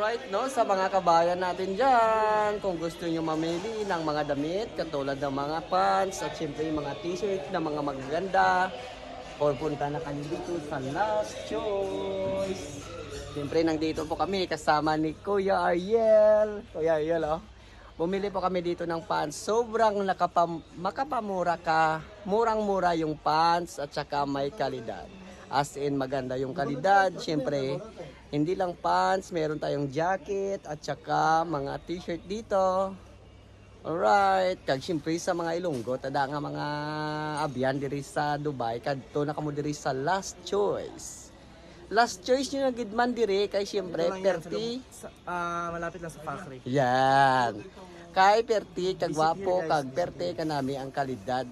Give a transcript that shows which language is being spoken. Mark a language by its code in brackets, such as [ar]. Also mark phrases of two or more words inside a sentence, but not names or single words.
[tl] Alright, no, sa mga kabayan natin dyan, kung gusto nyo mamili ng mga damit, katulad ng mga pants, at syempre yung mga t-shirt na mga magaganda, or punta na kayo dito sa Last Choice. Syempre, nandito po kami kasama ni Kuya Ariel. Kuya Ariel, oh. Bumili po kami dito ng pants. Sobrang makapamura ka. Murang-mura yung pants at saka may kalidad. [en] As in, [tl] maganda yung kalidad. Siyempre, hindi lang pants, meron tayong jacket at saka mga t-shirt dito. Alright, [hil] kag siyempre sa mga Ilonggo, tada nga mga abyan diri sa Dubai, kadto na kamo diri sa Last Choice. Last Choice nyo na gidman diri kay siyempre perti. Malapit lang sa factory. Yan. Kay perti, kagwapo, kag perti kanami ang kalidad.